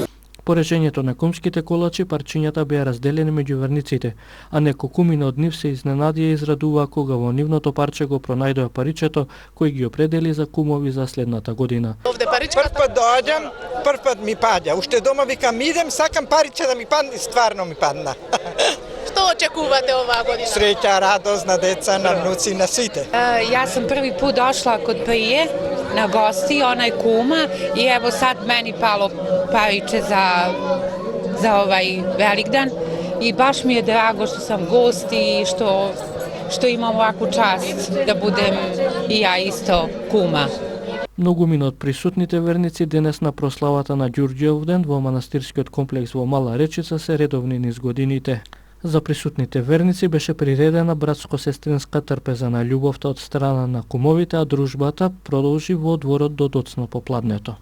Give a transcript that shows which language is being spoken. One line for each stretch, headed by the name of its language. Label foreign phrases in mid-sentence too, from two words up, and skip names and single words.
Macedonian: По режењето на кумските колачи, парчињата беа разделени меѓу верниците, а неколкумина од нив се изненадија и израдуваа кога во нивното парче го пронајдоа паричето кој ги определи за кумови за следната година. Прв пат доаѓам, прв пат ми паѓа. Уште дома викам идем, сакам париче да ми падне и стварно ми падна. Што очекувате оваа година? Среќа, радост на деца, на внуци, на сите.
Serbian: Ja sam prvi put došla kod prije na gosti, ona je kuma i evo sad meni palo pariče za ovaj Velikdan i baš mi je drago što sam gost i što imam ovakvu čast da budem i ja isto kuma.
Macedonian: Многумина од присутните верници денес на прославата на Ѓурѓовден во манастирскиот комплекс во Мала Речица се редовни низ годините. За присутните верници беше приредена братско-сестринска трпеза на љубовта од страна на кумовите, а дружбата продолжи во дворот до доцна попладнето.